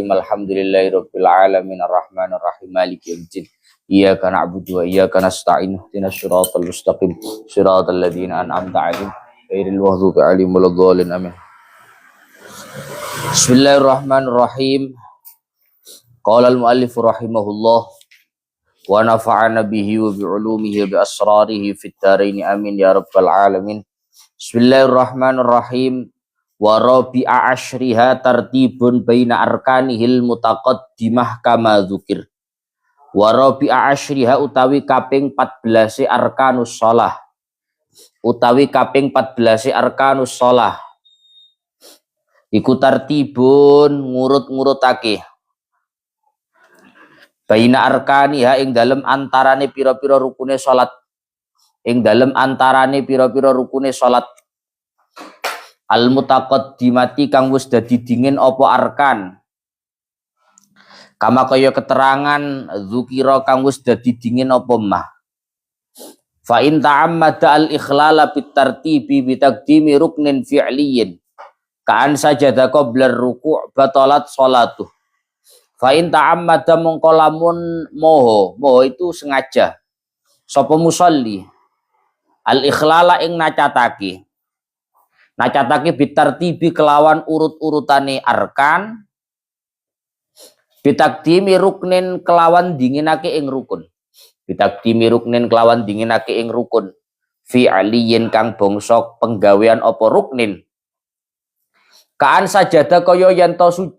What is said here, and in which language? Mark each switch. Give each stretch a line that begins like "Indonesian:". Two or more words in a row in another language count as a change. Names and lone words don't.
Arabic: الحمد لله رب العالمين الرحمن الرحيم مالك يوم الدين إياك نعبد وإياك نستعين اهدنا الصراط المستقيم صراط الذين أنعمت عليهم غير المغضوب عليهم ولا الضالين آمين. بسم الله الرحمن الرحيم. قال المؤلف رحمه الله ونفعنا به وبعلومه وبأسراره في الدارين آمين يا رب العالمين. بسم الله الرحمن الرحيم. ورابع عشرها ترتيب بين أركانه المتقدمة كما ذكر. ورابع عشرها
Javanese: utawi kaping
Arabic: 14 أركان الصلاة.
Javanese: Utawi kaping 14
Arabic: أركان الصلاة.
Javanese: Iku tartibun ngurut-ngurutake.
Arabic: بين أركانها
Javanese: ing dalem antarane pira-pira rukune salat. Ing dalem antarane pira-pira rukune salat. Al mutaqaddimati kang wis dadi dingin apa arkan. Kama kaya keterangan dzukira kang wis dadi dingin apa mah.
Arabic: فإن تعمد الإخلال بالترتيب بتقديم ركن فعلي كأن سجد قبل ركوع بطلت صلاته. فإن تعمد
Javanese: mongko lamun moho itu sengaja sapa musolli
Arabic: الإخلال
Javanese: ing nacatake bitartibi kelawan urut-urutane arkan
Arabic: بتقديم ركن
Javanese: kelawan dinginake ing rukun
Arabic: بتقديم ركن
Javanese: kelawan dinginake ing rukun
Arabic: فعلي
Javanese: kang bangsa penggawean apa ruknin
Arabic: كأن سجد
Javanese: kaya yen to